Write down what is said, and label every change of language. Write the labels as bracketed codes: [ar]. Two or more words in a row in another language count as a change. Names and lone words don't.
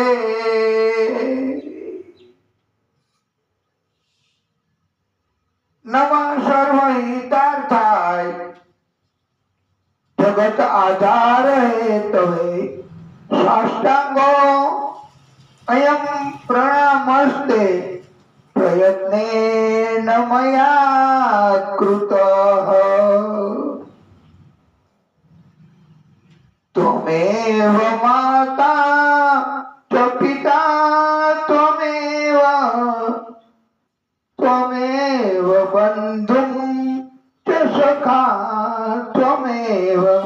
[sa] नमः सर्वहितार्थाय जगत आधार हेतवे साष्टांगो अयम प्रणामस्ते प्रयत्नेन मया कृतः त्वमेव माता च पिता त्वमेव बंधुं च सखा त्वमेव